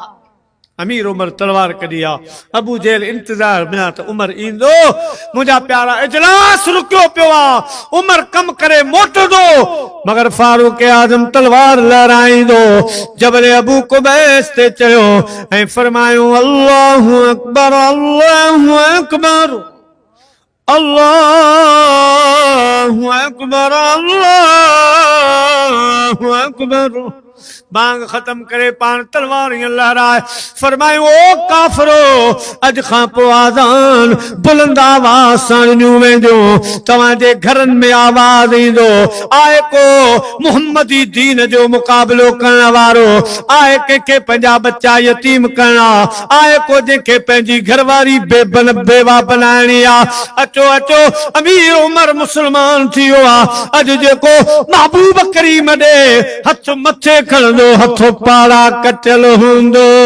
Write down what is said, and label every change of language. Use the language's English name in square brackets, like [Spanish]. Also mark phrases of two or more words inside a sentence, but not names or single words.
[Sindhi] अमीर उमर तलवार कढी आ अबू जेल इंतजार बिना त उमर ईंदो मुंहिंजा प्यारा इजलास रुकियो पियो आ उमर कम करे मोटंदो मगर फारूक आजम तलवार लहराईंदो जबल अबू कुबैस ते चयो ऐं फरमायो [Arabic] الله أكبر الله أكبر الله أكبر الله أكبر [Sindhi] बांग खत्म करे पान तलवार लहराए फरमायो ओ काफरो अज खां पोइ आज़ान बुलंद आवाज़ सां ॾिनियूं वेंदियूं तव्हांजे घरनि में आवाज़ ईंदो आहे को मुहम्मदी दीन जो मुक़ाबिलो करण वारो आहे कंहिंखे पंहिंजा बच्चा यतीम करणा आहे को जंहिंखे पंहिंजी घरवारी बेवा बनाइणी आहे अचो अचो अमीर उमर मुसलमान थी वियो आहे अॼु जेको महबूब करीम ॾे हथ मथे खणंदो हथो पाड़ा कटियल हूंदो